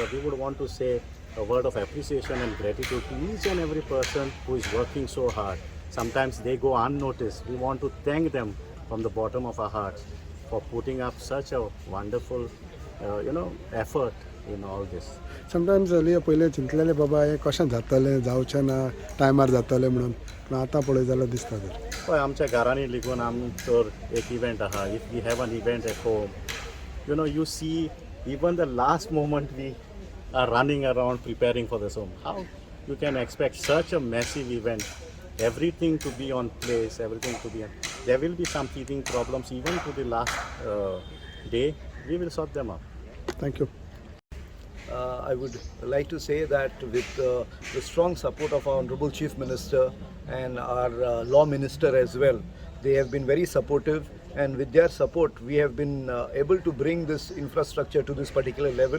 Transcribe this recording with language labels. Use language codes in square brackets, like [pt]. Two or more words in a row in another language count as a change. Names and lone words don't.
[en] We would want to say a word of appreciation and gratitude to each and every person who is working so hard. Sometimes they go unnoticed. We want to thank them from the bottom of our hearts for putting up such a wonderful, effort in all this. [kok] समटायम्स पयलीं चिंतलेलें बाबा हें कशें जातलें जावचें ना टायमार जातलें म्हणून पूण आतां पळय जाल्यार दिसता तर हय आमच्या घरांनी लेगून आमी तर एक इव्हेंट आहा [en] If we have an event at home you see even the last moment we are running around preparing for this home how you can expect such a massive event everything to be on place, everything to be on. There will be some teething problems even to the last day. We will sort them out. थँक्यू I would like to say that with the strong support of our Honorable Chief Minister and our Law Minister as well, they have been very supportive, and with their support we have been able to bring this infrastructure to this particular level.